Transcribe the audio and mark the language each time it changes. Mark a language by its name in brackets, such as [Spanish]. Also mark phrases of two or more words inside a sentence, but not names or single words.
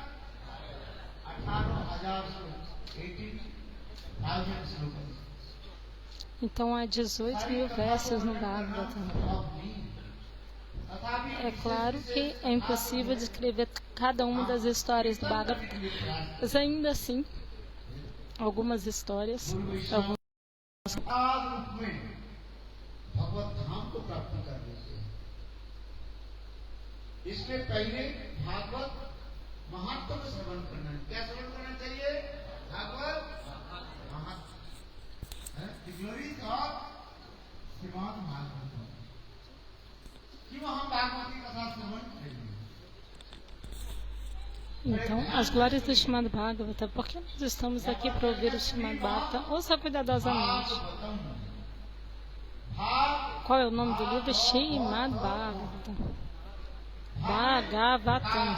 [Portuguese] Então, há 18.000 versos no Bhagavatam. É claro que é impossível descrever cada uma das histórias do Bhagavatam, mas ainda assim, algumas histórias, [Hindi] इसमें पहले भागवत महत्व को श्रवण करना है। क्या श्रवण करना चाहिए? भागवत महत्व, [English] the glories of श्रीमद् भागवत। [Hindi] क्यों हम भागवती कथा श्रवण करेंगे? [Portuguese] Então, as glórias do Srimad Bhagavatam. Por que nós estamos aqui para ouvir o Srimad Bhagavatam? Ouça cuidadosamente. Qual é o nome do livro? Srimad Bhagavatam. Bhagavatam.